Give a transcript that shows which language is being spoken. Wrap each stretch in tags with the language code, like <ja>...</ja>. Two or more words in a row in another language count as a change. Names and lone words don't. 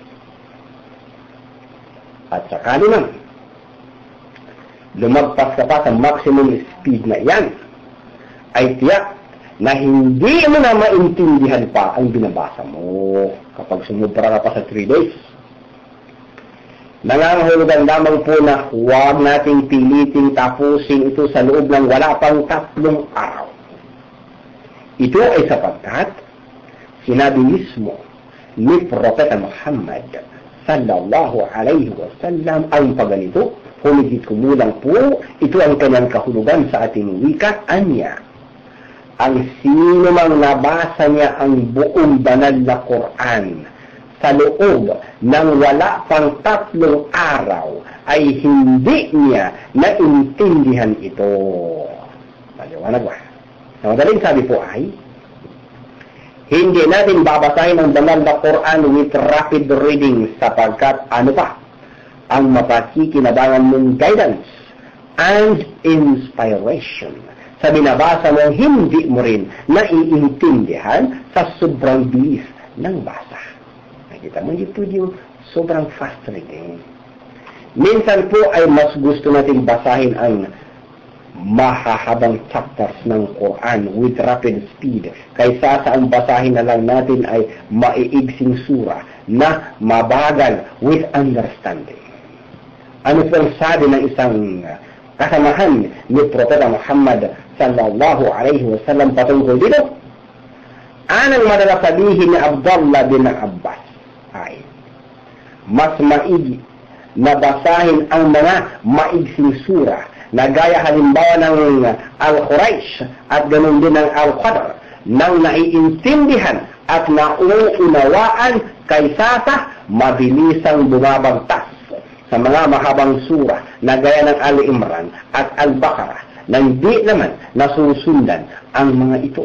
<tl>At saka naman, lumagpas ka pa sa</tl> <en>maximum speed</en> <tl>na iyan, ay tiyak na hindi mo na maintindihan pa ang binabasa mo kapag sumubra ka pa sa 3 days. Nangangahulugan lamang po na huwag nating piliting tapusin ito sa loob ng wala pang 3 araw. Ito ay sapagkat sinabi mismo ni Propeta Muhammad</tl> <ar>صلى الله عليه وسلم</ar> <tl>ang pagganito, humigit kumulang po, ito ang kanyang kahulugan sa ating wika, anya. Ang sino mang nabasa niya ang buong banal na Quran sa loob ng wala pang 3 araw ay hindi niya naintindihan ito. Maliwanag ba? Sa madaling sabi po ay, hindi natin babasahin ang banal na Quran</tl> <en>with rapid reading</en> <tl>sapagkat ano pa ang mapakikinabangan mong</tl> <en>guidance and inspiration</en> <tl>sa binabasa mo, hindi mo rin naiintindihan sa sobrang bilis ng basa. Nakita mo dito yung sobrang</tl> <en>fast reading.</en> <tl>Minsan po ay mas gusto natin basahin ang mahahabang chapters ng Quran</tl> <en>with rapid speed</en> <tl>kaysa sa ang basahin na lang natin ay maiigsing sura na mabagal</tl> <en>with understanding.</en> <tl>Ano po ang sabi ng isang kasamahan ni Propeta Muhammad</tl> <ar>صلى الله عليه وسلم</ar> <tl>patungkol dito? Anong madalas sabihin ni Abdullah bin Abbas ay mas maigi na basahin ang mga maigsing sura na gaya halimbawa ng Al-Quraysh at ganun din ng Al-Qadr, nang naiintindihan at nauunawaan kaysa sa mabilisang bumabagtas sa mga mahabang sura na gaya ng Al-Imran at Al-Baqarah, nang di naman nasusundan ang mga ito.</tl>